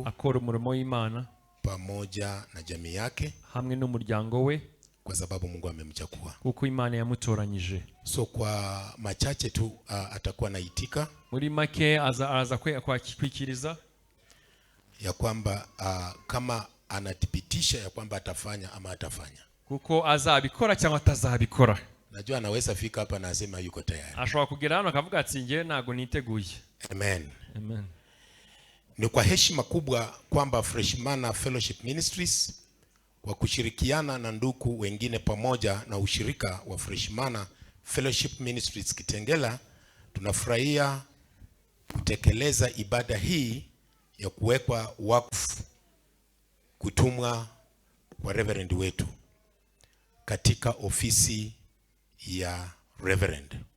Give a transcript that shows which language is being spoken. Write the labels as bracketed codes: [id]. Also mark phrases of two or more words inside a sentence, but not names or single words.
[rw] akora umurimo w'Imana [sw] pamoja na jamii yake, [rw] hamwe n'umuryango we, [sw] kwa sababu Mungu amemchagua. [rw] kuko Imana yamutoranyije. [sw] So kwa machache tu atakuwa naitika [rw] Muri make aza kwikiriza [sw] ya kwamba kama anathibitisha ya kwamba atafanya ama atafanya. [rw] kuko azabikora cyangwa atazabikora. [sw] Najua anaweza fika hapa na asema yuko tayari. [rw] Ashobora kugera hano akavuga ati ngiye ntago niteguye. [sw] Amen. Amen. Ni kwa heshima kubwa kwamba Freshmana Fellowship Ministries kwa kushirikiana na ndugu wengine pamoja na ushirika wa Freshmana Fellowship Ministries Kitengela tunafurahia kutekeleza ibada hii ya kuwekwa wakfu kutumwa kwa reverend wetu katika ofisi ya reverend.